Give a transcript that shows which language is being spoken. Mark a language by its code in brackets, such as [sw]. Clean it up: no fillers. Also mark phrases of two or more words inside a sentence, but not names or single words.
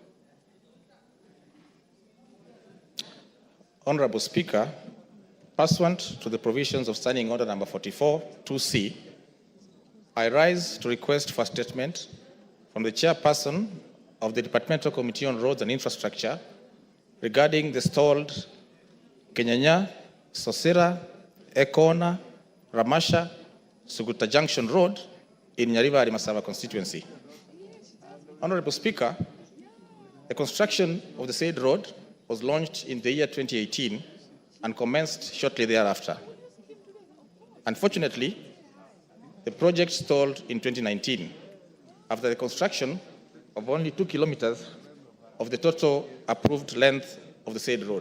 [en] Honorable Speaker, pursuant to the provisions of Standing Order number 44, 2C, I rise to request for a statement from the chairperson of the Departmental Committee on Roads and Infrastructure regarding the stalled Kenyanya, Sosira, Ekona, Ramasha, Suguta Junction Road in Nyariva Masaba constituency. Honorable Speaker, the construction of the said road was launched in the year 2018 and commenced shortly thereafter. Unfortunately, the project stalled in 2019 after the construction of only 2 kilometers of the total approved length of the said road.